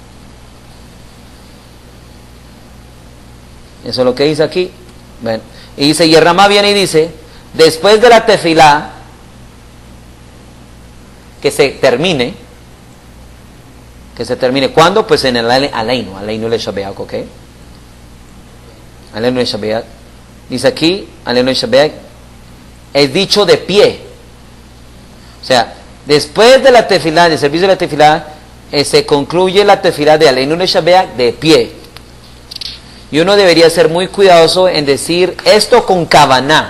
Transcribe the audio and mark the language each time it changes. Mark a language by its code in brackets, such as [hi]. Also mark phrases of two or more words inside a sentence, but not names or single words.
[es] Eso es lo que dice aquí. Bueno, y dice, y el Ramá viene y dice, después de la tefilá, que se termine, ¿cuándo? Pues en el Aleinu le Shabeach, ¿ok? Aleinu le Shabeach. Dice aquí, Aleinu le Shabeach, es dicho de pie. O sea, después de la tefilá, del servicio de la tefilá, se concluye la tefilá de Aleinu Leshabeach de pie. Y uno debería ser muy cuidadoso en decir esto con kavaná.